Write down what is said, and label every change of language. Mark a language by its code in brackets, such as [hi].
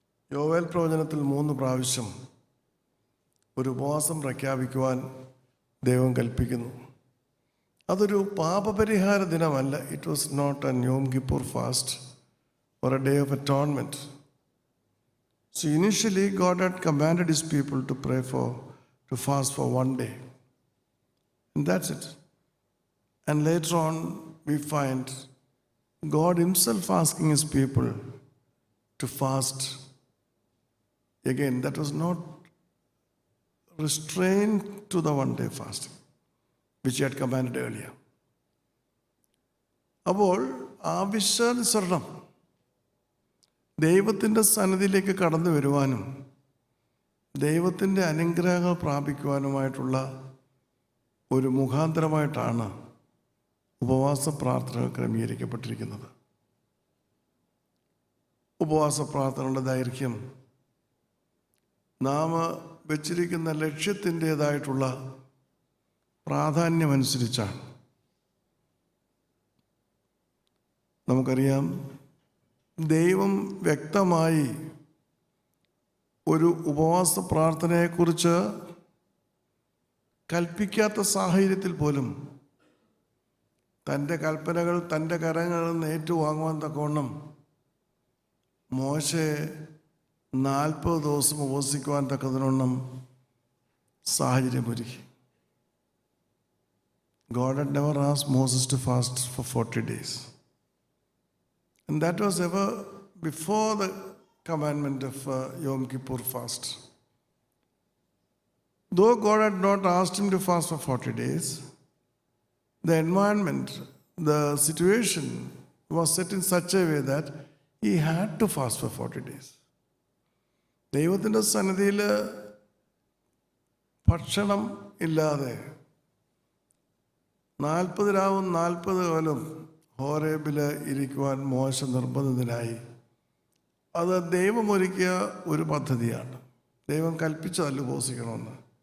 [ml] യോവേൽ പ്രവചനത്തിൽ 3 പ്രാവശ്യം ഒരു ഉപവാസം പ്രഖ്യാപിക്കുവാൻ ദൈവം കൽപ്പിക്കുന്നു. അതൊരു പാപപരിഹാര ദിനമല്ല. [en] It was not an Yom Kippur fast or a day of atonement. So initially God had commanded his people to fast for 1 day. And that's it. And later on we find God himself asking his people to fast. Again, that was not restrained to the 1-day fasting which he had commanded earlier. [ml] അപ്പോൾ ആവശ്യാനുസരണം ദൈവത്തിൻ്റെ സന്നിധിയിലേക്ക് കടന്നു വരുവാനും ദൈവത്തിൻ്റെ അനുഗ്രഹങ്ങൾ പ്രാപിക്കുവാനുമായിട്ടുള്ള ഒരു മുഖാന്തരമായിട്ടാണ് ഉപവാസ പ്രാർത്ഥനകൾ ക്രമീകരിക്കപ്പെട്ടിരിക്കുന്നത്. ഉപവാസ പ്രാർത്ഥനകളുടെ ദൈർഘ്യം നാം വച്ചിരിക്കുന്ന ലക്ഷ്യത്തിൻ്റേതായിട്ടുള്ള പ്രാധാന്യമനുസരിച്ചാണ്. നമുക്കറിയാം, ദൈവം വ്യക്തമായി ഒരു ഉപവാസ പ്രാർത്ഥനയെക്കുറിച്ച് കൽപ്പിക്കാത്ത സാഹചര്യത്തിൽ പോലും തൻ്റെ കൽപ്പനകൾ തൻ്റെ കരങ്ങളിൽ നിന്ന് ഏറ്റുവാങ്ങുവാൻ തക്കവണ്ണം മോശയെ 40 ദിവസം ഉപവസിക്കുവാൻ തക്കതിനൊന്നും സാഹചര്യമൊരുക്കി. [en] God had never asked Moses to fast for 40 days. And that was ever before the commandment of Yom Kippur fast. Though God had not asked him to fast for 40 days, the environment, the situation was set in such a way that he had to fast for 40 days. [ml] ദൈവത്തിൻ്റെ സന്നിധിയിൽ ഭക്ഷണം ഇല്ലാതെ 40 രാവും 40 പകലും ഹോരേബിൽ ഇരിക്കുവാൻ മോശ നിർബന്ധിതനായി. അത് ദൈവമൊരുക്കിയ ഒരു പദ്ധതിയാണ്. ദൈവം കൽപ്പിച്ചതല്ല ഉപവസിക്കണമെന്ന്.